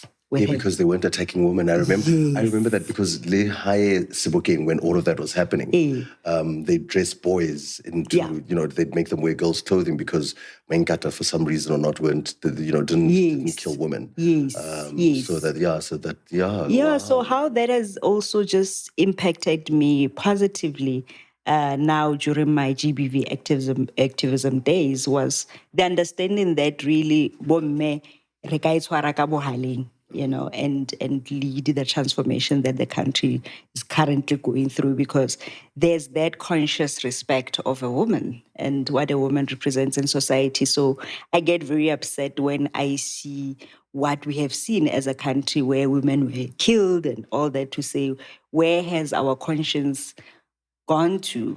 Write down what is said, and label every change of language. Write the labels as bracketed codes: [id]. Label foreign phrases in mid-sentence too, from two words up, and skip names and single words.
[en] Because they weren't attacking women. I remember that because Le Haye Sebokeng, when all of that was happening, they dressed boys into, they'd make them wear girls' clothing because Menkata, for some reason or not, didn't kill women. So how that has also just impacted me positively now during my GBV activism days was the understanding that really [st] bomme re ka itshwara ka bohaleng, [en] and lead the transformation that the country is currently going through, because there's that conscious respect of a woman and what a woman represents in society. So I get very upset when I see what we have seen as a country where women were killed and all that, to say, where has our conscience gone to,